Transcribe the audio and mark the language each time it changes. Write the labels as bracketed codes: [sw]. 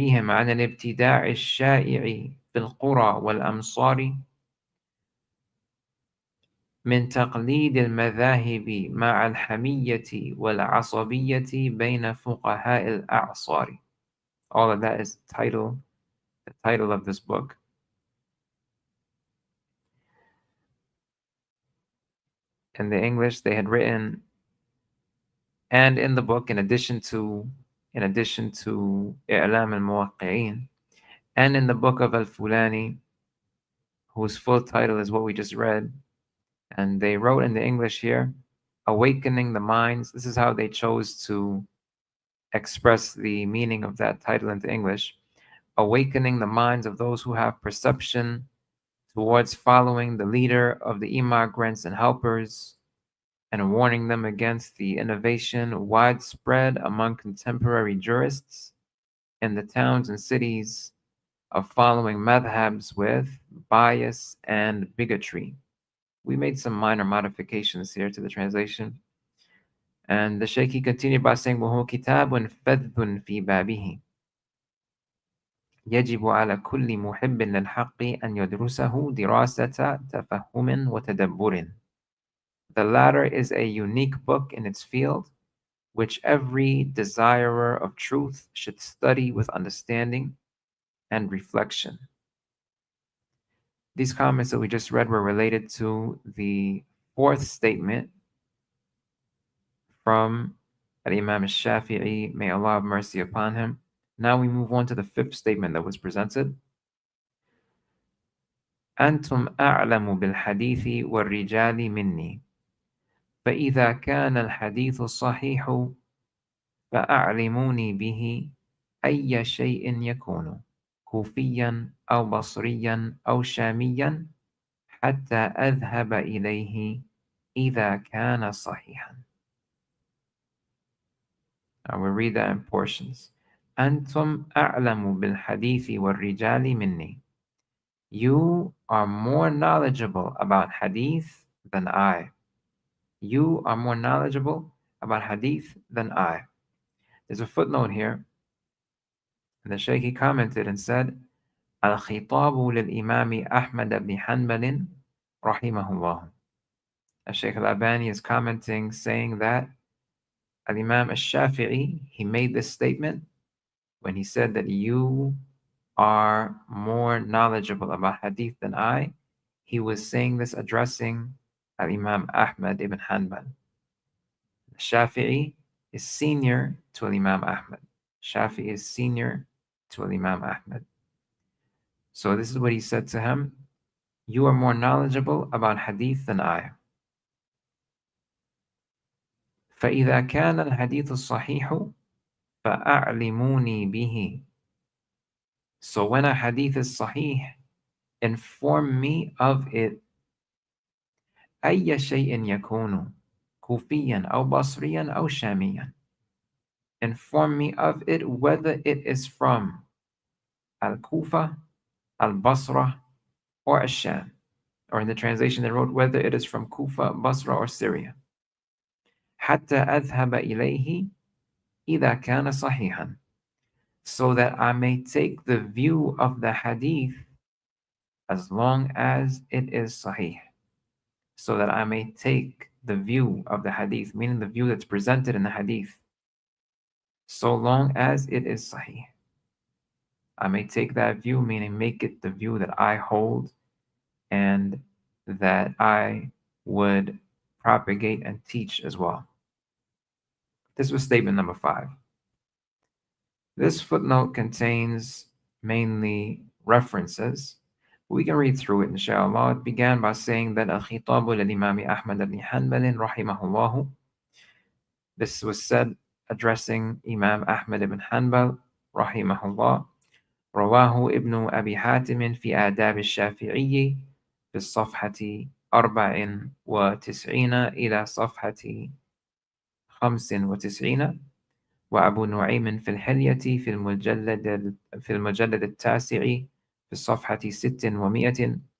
[ar] عن الابتداع الشائع في القرى والأمصار من تقليد المذاهب مع الحمية والعصبية بين فقهاء الأعصار. [en] All of that is the title of this book. In the English, they had written, and in the book, in addition to إعلام الموقعين, and in the book of Al-Fulani, whose full title is what we just read, and they wrote in the English here, Awakening the Minds. This is how they chose to express the meaning of that title into English. Awakening the minds of those who have perception towards following the leader of the immigrants and helpers, and warning them against the innovation widespread among contemporary jurists in the towns and cities of following madhabs with bias and bigotry. We made some minor modifications here to the translation. And the Shaykh continued by saying, [ar] وَهُوَ كِتَابٌ فَذٌّ فِي بَابِهِ يجب على كل محب للحق أن يدرسه دراسة تفهم وتدبر. [en] The latter is a unique book in its field, which every desirer of truth should study with understanding and reflection. These comments that we just read were related to the fourth statement from Imam al-Shafi'i, may Allah have mercy upon him. Now we move on to the fifth statement that was presented. [ar] أنتم أعلم بالحديث والرجال مني، فإذا كان الحديث صحيح فأعلموني به أي شيء يكون، كوفيا أو بصريا أو شاميا، حتى أذهب إليه إذا كان صحيحا. [en] I will read that in portions. [ar] أنتم أعلم بالحديث والرجال مني. [en] You are more knowledgeable about hadith than I. You are more knowledgeable about hadith than I. There's a footnote here. And the Shaykh commented and said, [ar] الخطاب للإمام أحمد بن حنبل رحمه الله. [en] Shaykh al-Albani is commenting, saying that Al-Imam al-Shafi'i, he made this statement when he said that you are more knowledgeable about hadith than I. He was saying this addressing Al-Imam Ahmad ibn Hanbal. Shafi'i is senior to Al-Imam Ahmad. Shafi'i is senior to Al-Imam Ahmad. So this is what he said to him. You are more knowledgeable about hadith than I. [ar] فإذا كان الحديث الصحيح فأعلموني به. [en] So when a hadith is sahih, inform me of it. [ar] أي شيء يكون كوفيا أو بصريا أو شاميا. [en] Inform me of it whether it is from Al-Kufa, Al-Basra, or Ash-Sham. Or in the translation they wrote, whether it is from Kufa, Basra, or Syria. [ar] حتى أذهب إليه إذا كان صحيحا. [en] So that I may take the view of the hadith as long as it is sahih. So that I may take the view of the hadith, meaning the view that's presented in the hadith, so long as it is sahih. I may take that view, meaning make it the view that I hold and that I would propagate and teach as well. This was statement number 5. This footnote contains mainly references. We can read through it, inshallah. It began by saying that [ar] Al-Khitabu lil-Imam Ahmad ibn Hanbal rahimahullah. [en] This was said addressing Imam Ahmad ibn Hanbal rahimahullah. [ar] رواه ابن أبي حاتم في آداب الشافعي في الصفحة 94 إلى صفحة 95. وأبو نعيم في الحلية في المجلد التاسع في الصفحة 600.